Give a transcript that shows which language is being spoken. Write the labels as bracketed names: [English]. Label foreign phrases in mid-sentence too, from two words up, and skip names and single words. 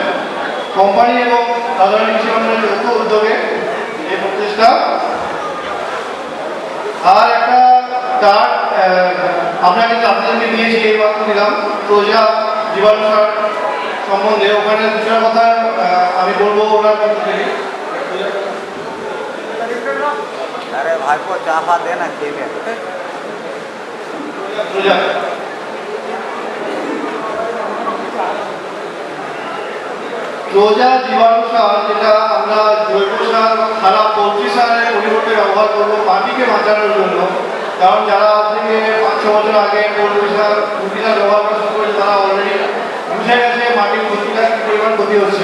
[Bangla] কোম্পানি এবং রাধারানী কৃষি ভাণ্ডারের যৌথ উদ্যোগে এই প্রচেষ্টা। আর একটা কার্ড আপনাদেরকে দিয়েছি, এই মাত্র দিলাম, প্রজা জীবাণু সার সম্বন্ধে। ওখানে দুটার কথা আমি বলবো ওনার পক্ষ থেকে। अरे भाई को चापा देना खेले প্রজা রোজা জীবাণু সার, যেটা আমরা জৈব সার বা খারাপ পোলট্রি সারের পরিবর্তে ব্যবহার করবো মাটিকে বাঁচানোর জন্য। কারণ যারা আজ থেকে 5-6 বছর আগে পোলট্রি সার ব্যবহার করা শুরু করেছে, তারা অলরেডি বুঝে গেছে মাটির ক্ষতিটা কী পরিমাণ ক্ষতি হচ্ছে।